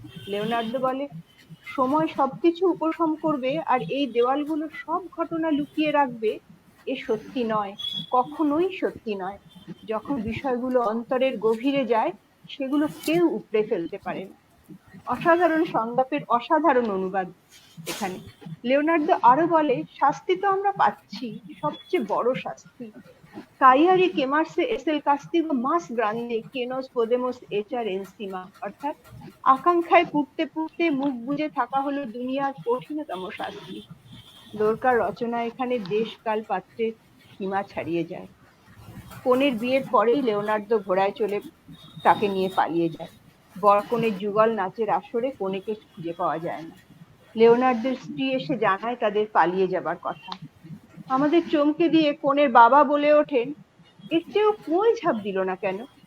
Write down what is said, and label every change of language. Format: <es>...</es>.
<bn>Leonardo বলে সময় সবকিছু উপশম করবে আর এই দেওয়ালগুলো সব ঘটনা লুকিয়ে রাখবে, এ সত্যি নয়, কখনোই সত্যি নয়। যখন বিষয়গুলো অন্তরের গভীরে যায় সেগুলো কেউ উপড়ে ফেলতে পারে না। অসাধারণ সংলাপের অসাধারণ অনুবাদ এখানে। লিওনার্দো আরো বলে, শাস্তি তো আমরা পাচ্ছি, সবচেয়ে বড় শাস্তি।</bn> <es>Cagliari quemarse es el castigo más grande que nos podemos echar encima,</es> <bn>অর্থাৎ আকাঙ্ক্ষায় পুড়তে পুড়তে মুখ বুজে থাকা হলো দুনিয়ার কঠিনতম শাস্তি। লোরকার রচনা এখানে দেশ কাল পাত্রের সীমা ছাড়িয়ে যায়। কনের বিয়ের পরেই লিওনার্দো ঘোড়ায় চলে তাকে নিয়ে পালিয়ে যায়। বর কনের যুগল নাচের আসরে কনেকে খুঁজে পাওয়া যায় না। লিওনার্দোর স্ত্রী এসে জানায় তাদের পালিয়ে যাবার কথা। আমাদের চমকে দিয়ে কনের বাবা বলে ওঠেন, এর চেয়েও কই ঝাঁপ দিল না কেন?</bn>